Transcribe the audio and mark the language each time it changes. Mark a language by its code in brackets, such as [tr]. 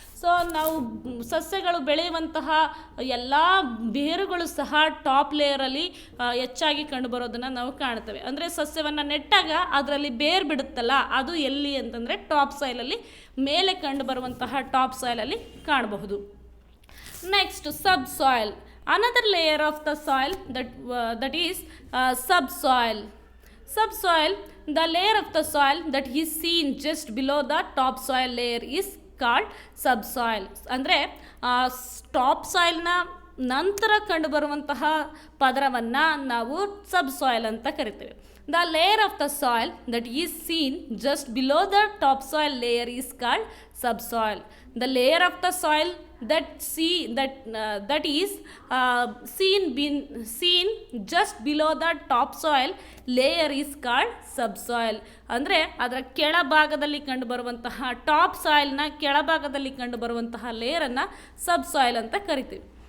[kn] So ನಾವು ಸಸ್ಯಗಳು ಬೆಳೆಯುವಂತಹ ಎಲ್ಲ ಬೇರುಗಳು ಸಹ ಟಾಪ್ ಲೇಯರಲ್ಲಿ ಹೆಚ್ಚಾಗಿ ಕಂಡುಬರೋದನ್ನು ನಾವು ಕಾಣ್ತೇವೆ. ಅಂದರೆ ಸಸ್ಯವನ್ನು ನೆಟ್ಟಾಗ ಅದರಲ್ಲಿ ಬೇರು ಬಿಡುತ್ತಲ್ಲ, ಅದು ಎಲ್ಲಿ ಅಂತಂದರೆ ಟಾಪ್ ಸಾಯಿಲಲ್ಲಿ ಮೇಲೆ ಕಂಡುಬರುವಂತಹ ಟಾಪ್ ಸಾಯಿಲಲ್ಲಿ ಕಾಣಬಹುದು. [en] Next, subsoil. Another layer of the soil that is subsoil. Subsoil, the layer of the soil that is seen just below the topsoil layer is called subsoil. [kn] ಅಂದರೆ ಟಾಪ್ ಸಾಯಿಲ್ನ ನಂತರ ಕಂಡುಬರುವಂತಹ ಪದರವನ್ನು ನಾವು ಸಬ್ಸಾಯಿಲ್ ಅಂತ ಕರಿತೇವೆ. [en] The layer of the soil that is seen just below the topsoil layer is called subsoil. The layer of the soil that is seen just below the topsoil layer is called subsoil. [kn] ಅಂದರೆ ಅದರ ಕೆಳಭಾಗದಲ್ಲಿ ಕಂಡುಬರುವಂತಹ top ಸಾಯಿಲ್ನ ಕೆಳಭಾಗದಲ್ಲಿ ಕಂಡುಬರುವಂತಹ ಲೇಯರನ್ನು subsoil ಅಂತ ಕರಿತೀವಿ.